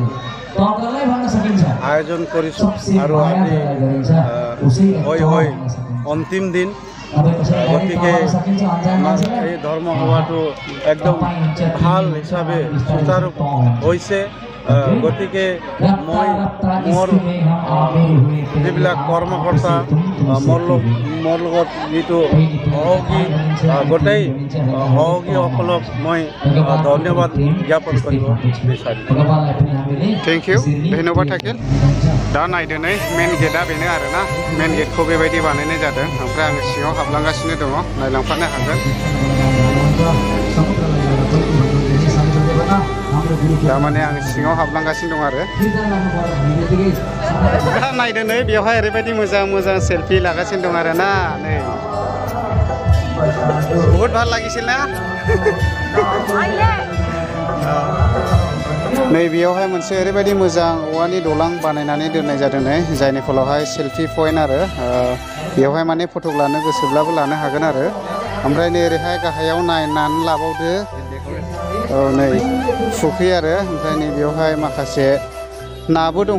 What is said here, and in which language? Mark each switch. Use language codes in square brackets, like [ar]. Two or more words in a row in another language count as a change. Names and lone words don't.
[as] আয়োজন কৰিছোঁ আৰু আজি হৈ অন্তিম দিন গতিকে এই ধৰ্মসভাটো একদম ভাল হিচাপে সুচাৰু হৈছে গতিকে মই মোৰ যিবিলাক কৰ্মকৰ্তা মোৰ লগত যিটো সহযোগী গোটেই সহযোগীসকলক মই ধন্যবাদ জ্ঞাপন কৰিব বিচাৰিম [en] thank you [brx] धन्यबाद থাকিল दा नायदो नै [en] main gate [brx] बेनो आरोना [en] main gate [brx] बेबायदि बानायनाय जादों ओमफ्राय आङो सिङाव हाबलांगासिनो दङ नायलांफानो हागोन दा माने आं सिङाव हाबलांगासिनो दं आरो दा नायदो नै बेवहाय ओरैबायदि मोजां सेल्फि लागासिनो दं आरोना नै बहुत [as] ভাল লাগিছিল [brx] ना नै बेयावहाय मोनसे ओरैबायदि मोजां औवानि दलां बानायनानै दोननाय जादों नै जायनि फलावहाय [en] selfie point [brx] आरो बेयावहाय माने फट' लानो गोसोब्लाबो लानो हागोन आरो ओमफ्राय नै ओरैहाय गाहायाव नायनानै लाबावदो औ नै फुख्रि आरो ओमफ्राय नै बेयावहाय माखासे नाबो दं